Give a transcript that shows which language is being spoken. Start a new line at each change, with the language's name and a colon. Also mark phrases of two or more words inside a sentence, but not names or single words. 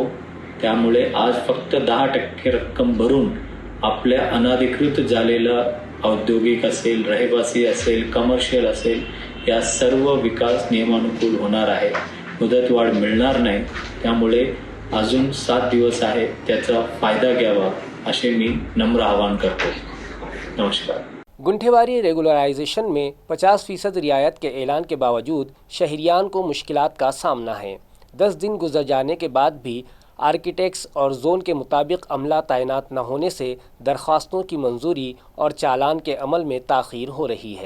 Marathi: त्यामुळे आज फक्त 10% रक्कम भरून आपल्या अनधिकृत झालेला औद्योगिक असेल, रहिवासी असेल, कमर्शियल असेल, या सर्व विकास नियमानुकूल होणार आहे। मुदतवाढ मिळणार नाही, त्यामुळे अजून 7 दिवस आहे, त्याचा फायदा घ्यावा असे मी नम्र आवाहन करतो। नमस्कार।
Urdu: گنٹھے واری ریگولرائزیشن میں 50% رعایت کے اعلان کے باوجود شہریان کو مشکلات کا سامنا ہے۔ 10 دن گزر جانے کے بعد بھی آرکیٹیکٹس اور زون کے مطابق عملہ تعینات نہ ہونے سے درخواستوں کی منظوری اور چالان کے عمل میں تاخیر ہو رہی ہے۔